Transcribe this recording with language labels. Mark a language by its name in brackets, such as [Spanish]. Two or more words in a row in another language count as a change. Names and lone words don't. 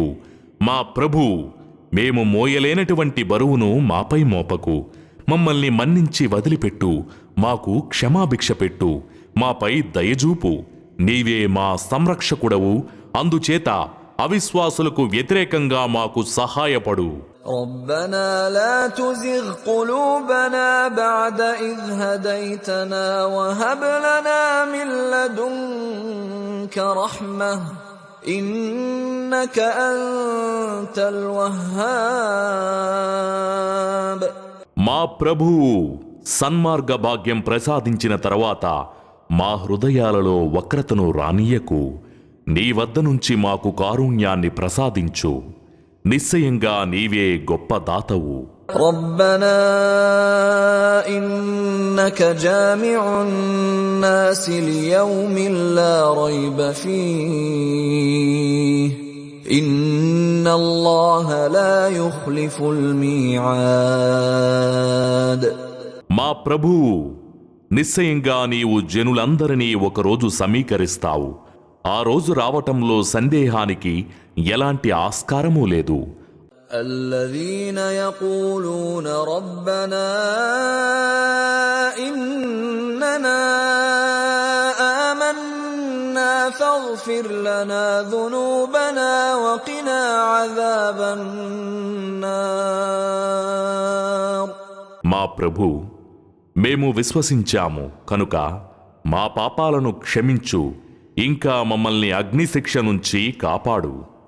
[Telugu] మా ప్రభూ, మేము మోయలేనటువంటి బరువును మాపై మోపకు. మమ్మల్ని మన్నించి వదిలిపెట్టు. మాకు క్షమాభిక్ష పెట్టు. మాపై దయజూపు. నీవే మా సంరక్షకుడవు. అందుచేత అవిశ్వాసులకు వ్యతిరేకంగా మాకు సహాయపడు. [Arabic] ربنا لا تزغ قلوبنا بعد إذ هديتنا وهب لنا من لدنك رحمة إنك أنت الوهاب. [Telugu] మా ప్రభువు సన్మార్గ భాగ్యం ప్రసాదించిన తర్వాత మా హృదయాలలో వక్రతను రానీయకు. నీ వద్ద నుంచి మాకు కారుణ్యాన్ని ప్రసాదించు. నిశ్చయంగా నీవే గొప్ప దాతవు. [Arabic] ربنا إنك جامع الناس ليوم لا ريب فيه إن الله لا يخلف الميعاد. [Telugu] మా ప్రభువు, నిశ్చయంగా నీవు జనులందరినీ ఒకరోజు సమీకరిస్తావు. ఆ రోజు రావటంలో సందేహానికి ఎలాంటి ఆస్కారమూ లేదు. [Arabic] الذين يقولون ربنا إننا آمنا فاغفر لنا ذنوبنا وقنا عذاب النار. [Telugu] మా ప్రభు, మేము విశ్వసించాము కనుక మా పాపాలను క్షమించు. ఇంకా మమ్మల్ని అగ్నిశిక్ష నుంచి కాపాడు.